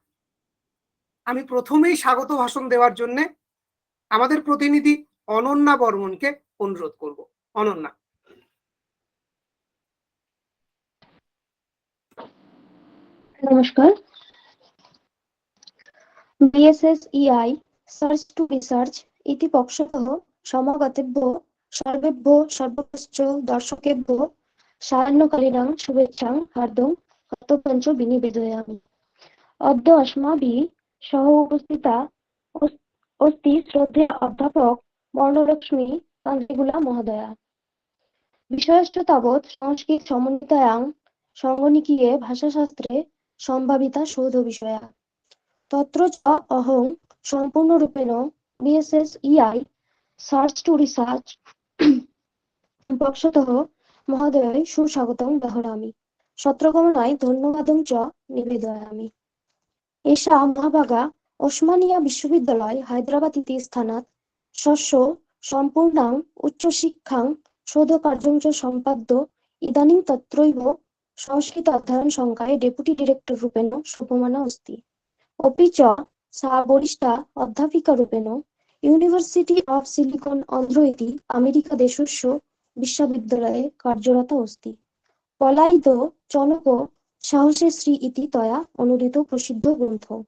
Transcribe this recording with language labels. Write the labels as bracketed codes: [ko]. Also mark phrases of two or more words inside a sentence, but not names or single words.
[bn] আমি প্রথমেই স্বাগত ভাষণ দেওয়ার জন্য আমাদের প্রতিনিধি অনন্যা বর্মনকে অনুরোধ করব। অনন্যা। নমস্কার। [sa] বিএসএসইআই সার্চ টু রিসার্চ ইতি পক্ষতঃ সমাগতেভ্য সর্বেভ্য সর্বশ্চ দর্শকেভ্য সায়াহ্নকালীনাং শুভেচ্ছাং হার্দং হতপঞ্চ বিনিবেদয়ামি। অদ্য अस्माभिः सह उपस्थिता अस्ति শ্রদ্ধেয় অধ্যাপক বর্ণলক্ষ্মী কাঞ্জিগুলা মহোদয়া। বিষয়শ্চ তাবৎ সংস্কৃত সমন্বিতায়াং সংগণিकीये ভাষাশাস্ত্রে সম্ভাবিতা শোধ বিষয়া। তত্র চ অহং সম্পূর্ণরূপেণ বিএসএসইআই সার্চ টু রিসার্চ পক্ষতঃ মহোদয় সুস্বাগতং দহরামি। সত্রগমনায় ধন্যবাদং চ নিবেদয়ামি। এষা মহাভাগা ওসমানিয়া বিশ্ববিদ্যালয় হায়দ্রাবাদ ইতি স্থানাৎ স্বস্য সম্পূর্ণাং উচ্চশিক্ষাং শোধকার্যং চ সম্পাদ্য ইদানীং তত্রৈব সংস্কৃত অধ্যয়ন সংকায়ে [en] deputy director [sa] রূপেণ শোভমানা अस्ति। अपि च सा वरिष्ठा अध्यापिकारूपेण यूनिवर्सिटी ऑफ सिलिकॉन आन्ध्र इति अमेरिकादेशस्य विश्वविद्यालये कार्यरता अस्ति। पलायित चणक साहसे श्री इति तया अनुदितो प्रसिद्धो ग्रन्थः।